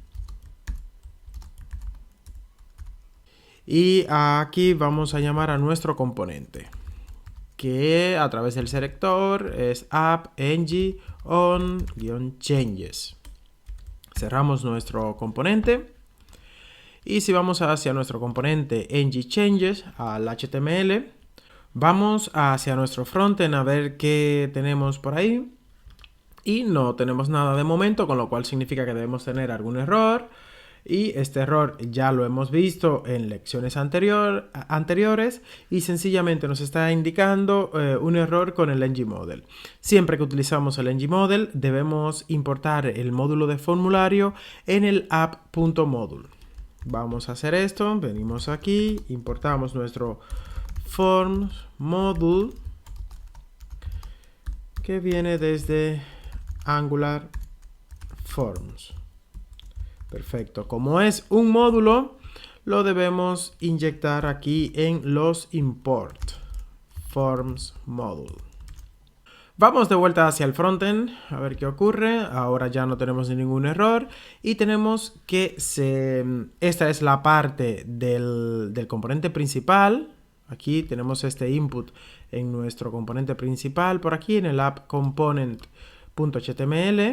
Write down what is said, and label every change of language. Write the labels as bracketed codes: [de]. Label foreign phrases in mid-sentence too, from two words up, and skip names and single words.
[es] Y aquí vamos a llamar a nuestro componente, que a través del selector es app ng on-changes. Cerramos nuestro componente. Y si vamos hacia nuestro componente ng-changes al HTML, vamos hacia nuestro frontend a ver qué tenemos por ahí. Y no tenemos nada de momento, con lo cual significa que debemos tener algún error. Y este error ya lo hemos visto en lecciones anteriores y sencillamente nos está indicando un error con el ngModel. Siempre que utilizamos el ngModel debemos importar el módulo de formulario en el app.module. Vamos a hacer esto, venimos aquí, importamos nuestro [en] forms module [es] que viene desde Angular Forms. Perfecto, como es un módulo, lo debemos inyectar aquí en los [en] import forms module. [es] Vamos de vuelta hacia el frontend, a ver qué ocurre. Ahora ya no tenemos ningún error y tenemos que esta es la parte del componente principal. Aquí tenemos este input en nuestro componente principal, por aquí en el app component.html.